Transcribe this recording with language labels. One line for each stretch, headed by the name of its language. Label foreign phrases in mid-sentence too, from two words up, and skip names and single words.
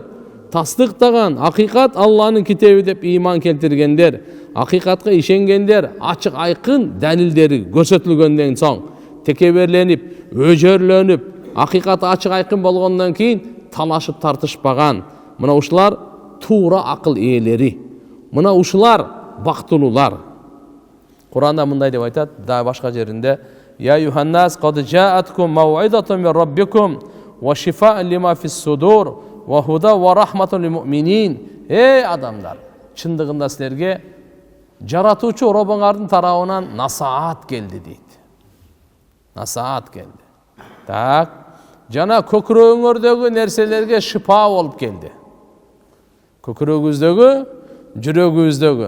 Kyrgyz: Тастыктаган, акыйкат Алланын китеби деп иман келтиргендер, акыйкатка ишенгендер, ачык айкын далилдери көрсөтүлгөндөн соң текеберленип, өжөрлөнүп, акыйкат ачык айкын болгондон кийин талашып тартышпаган. Мына ушулар туура акыл ээлери. Мына ушулар бактылуулар. Куранда мындай деп айтат, да башка жеринде:
Arabic: "يا أيها الناس قد جاءتكم موعظة من ربكم و شفاء لما في الصدور و هدى و رحمة للمؤمنين."
Kyrgyz: Эй адамдар, чындыгында силерге жаратуучу Робуңардын тарабынан насаат келди дейт. Насаат келди. Так, жана көкүрөгүңөрдөгү нерселерге шифа болуп келди. Көкүрөгүңүздөгү, жүрөгүңүздөгү.